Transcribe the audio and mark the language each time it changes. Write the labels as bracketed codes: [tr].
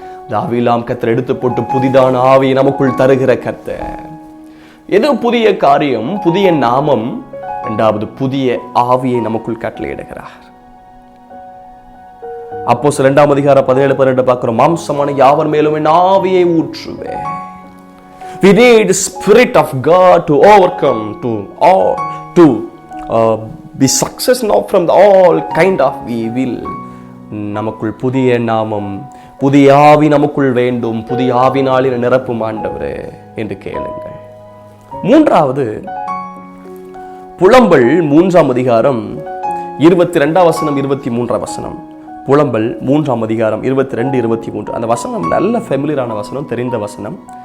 [ta] இந்த ஆவியெல்லாம் கர்த்தர் எடுத்து போட்டு புதிதான ஆவியை நமக்குள் தருகிற கர்த்தர். எது புதிய காரியம், புதிய நாமம். இரண்டாவது, புதிய ஆவியை நமக்குள் கட்டளையிடுகிறார். அப்போஸ்தலர் 2ஆம் அதிகாரம் 17-18 பார்க்கிறோம். மாம்சமான யாவர் மேலும் என் ஆவியை ஊற்றுவேன். [en] We need spirit of God to overcome, to be success now from all kind of evil. [ta] நமக்குள் புதிய நாமம், புதிய ஆவி நமக்குள் வேண்டும். புதிய ஆவினாலே நிரப்பும் ஆண்டவரே என்று கேளுங்கள். மூன்றாவது, புலம்பல் 3ஆம் அதிகாரம் 22ஆம் வசனம் 23ஆம் வசனம். புலம்பல் 3ஆம் அதிகாரம் 22, 23. அந்த வசனம் நல்ல ஃபெமிலியரான வசனம், தெரிந்த வசனம்.